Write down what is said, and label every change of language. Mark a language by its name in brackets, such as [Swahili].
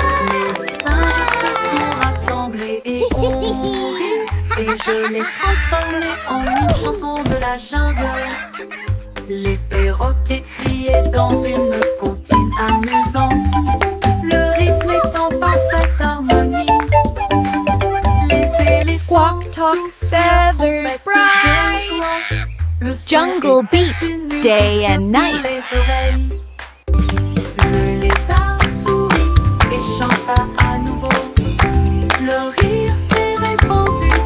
[French] Les singes se sont rassemblés et ont ri. Et je l'ai transformé en une chanson de la jungle. Les perroquets criaient dans une comptine amusante. Le rythme est en parfaite harmonie. Les éléphants [English] Squawk, talk, feathers bright. Jungle beat, day and night. [French] Le lézard sourit et chanta à nouveau. Le rire s'est répandu